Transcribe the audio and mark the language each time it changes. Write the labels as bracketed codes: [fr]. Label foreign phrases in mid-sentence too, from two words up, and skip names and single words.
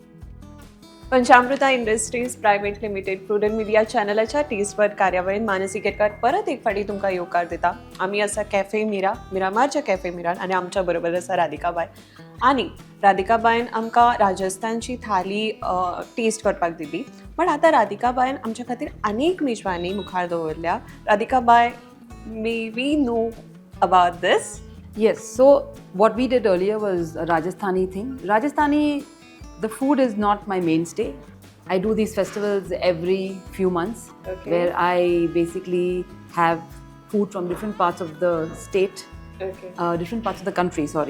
[kok] पंचामृता इंडस्ट्रीज प्रायव्हेट लिमिटेड प्रुडंट मिडिया चॅनलाच्या टेस्टबड कार्यावळीत मानसी केरकार परत एक फाटी तुमकां येवकार दिता. आमी आसा कॅफे मिरा, मिरामारच्या कॅफे मिरान, आनी आमच्या बरोबर आसा राधिकाबाय. आनी राधिकाबायन आमकां राजस्थानची थाली टेस्ट करपाक दिली. पण आतां राधिकाबायन आमच्या खातीर अनेक मेजवानी मुखार दवरल्या. [en] राधिकाबाय, May we know about this? Yes, so what we did earlier was a Rajasthani thing. Rajasthani, the food is not my mainstay. I do these festivals every few months, where I basically have food from different parts of the state, different parts of the country, sorry.